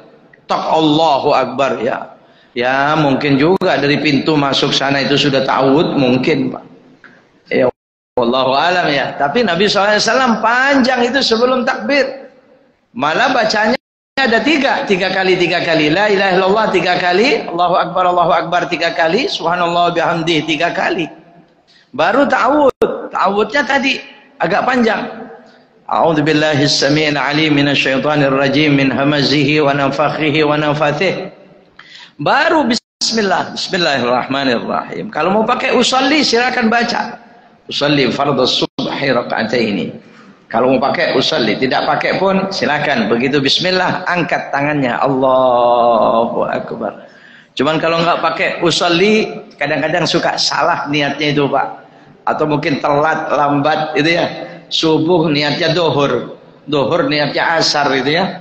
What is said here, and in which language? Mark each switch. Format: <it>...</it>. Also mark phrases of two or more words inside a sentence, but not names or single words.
<ar>الله أكبر, ya.</ar> <id>Ya mungkin juga dari pintu masuk sana itu sudah ta'awud mungkin, Pak. Ya</id> <ar>والله أعلم</ar> <id>ya. Tapi Nabi SAW panjang itu sebelum takbir. Malah bacanya ada tiga kali.</id> <ar>لا إله إلا الله</ar> <id>3 kali,</id> <ar>الله أكبر</ar> <id>3 kali,</id> <ar>سبحان الله وبحمده</ar> <id>3 kali. Baru ta'awud. Ta'awudnya tadi agak panjang.</id> <ar>أعوذ بالله السميع العليم من الشيطان الرجيم من همزه ونفخه ونفثه.</ar> <id>Baru bismillahirrahmanirrahim. Kalau mau pakai usalli silakan baca.</id> <ar>أصلي فرض الصبح ركعتين.</ar> <id>Kalau mau pakai usalli, tidak pakai pun silakan. Begitu bismillah angkat tangannya,</id> <ar>الله أكبر.</ar> <id>Cuman kalau nggak pakai usalli kadang-kadang suka salah niatnya itu, Pak. Atau mungkin telat, lambat itu ya. Subuh niatnya dohur niatnya asar itu ya.</id>